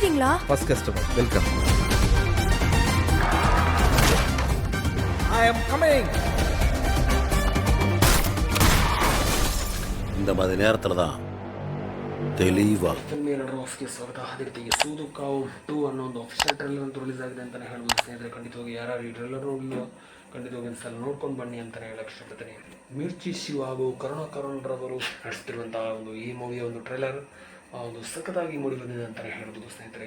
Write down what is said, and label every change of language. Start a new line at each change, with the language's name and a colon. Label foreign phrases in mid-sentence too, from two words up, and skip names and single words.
Tamil: வந்துட்டீங்களா?
English: First customer welcome. I am coming.
Tamil: இந்த மாதிரி நேரத்தில் தான் தெளிவாக
Kannada: ಆಫ್ಗೆ ಸ್ವಾಗತ. ಅದೇ ರೀತಿಗೆ ಸೂದು ಕಾವು 2 ಅನ್ನೋ ಒಂದು
English: official trailer
Kannada: ಅಂತ ರಿಲೀಸ್ ಆಗಿದೆ ಅಂತಲೇ ಹೇಳ್ಬೋದು ಸ್ನೇಹಿತರೆ. ಖಂಡಿತವಾಗಿ ಯಾರು ಈ ಟ್ರೈಲರ್ ನೋಡಲಿಲ್ಲ ಖಂಡಿತವಾಗಿ ಒಂದ್ಸಲ ನೋಡ್ಕೊಂಡು ಬನ್ನಿ ಅಂತಲೇ ಹೇಳಕ್ಕೆ ಇಷ್ಟಪಡ್ತೀನಿ. ಮಿರ್ಚಿ ಶಿವ ಹಾಗೂ ಕರುಣ್ ರವರು ನಡೆಸ್ತಿರುವಂತಹ ಒಂದು ಈ ಮೂವಿಯ ಒಂದು ಟ್ರೈಲರ್ ಒಂದು ಸಖತ್ತಾಗಿ ಮೂಡಿ ಬಂದಿದೆ ಅಂತಲೇ ಹೇಳ್ಬೋದು ಸ್ನೇಹಿತರೆ.